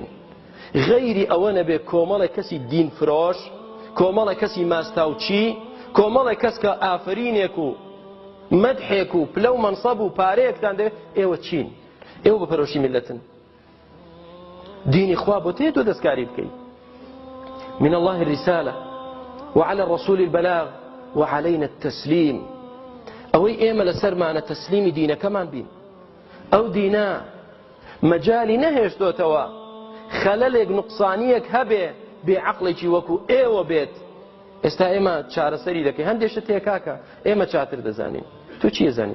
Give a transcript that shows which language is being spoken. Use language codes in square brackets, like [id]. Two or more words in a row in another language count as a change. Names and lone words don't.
[ckb] غەیری ئەوە نەبێ کۆمەڵێک کەسی دین فرۆش، کۆمەڵێک کەسی ماستاوچی، کۆمەڵێک کەس کە ئافرینێک و مەدحێک و پلە و مەنسەب و پارەیەکتان دەوێت. ئێوە چین؟ ئێوە بەپەرۆشی میلەتن. دینی خوا بۆ تێ تۆ دەستکاری بکەیت. [ar] من الله الرسالة وعلى الرسول البلاغ وعلينا التسليم. [ckb] ئەوەی ئێمە لەسەرمانە تەسلیمی دینەکەمان بین. ئەو دینە مەجالی نەهێشتۆتەوە خەلەلێک نوقسانیەک هەبێ بێ عەقڵێکی وەکو ئێوە بێت. ئێستا ئێمە چارەسەری دەکەین. هەندێشت هەیە کاکە ئێمە چاتر دەزانین، تۆ چی دەزانیت؟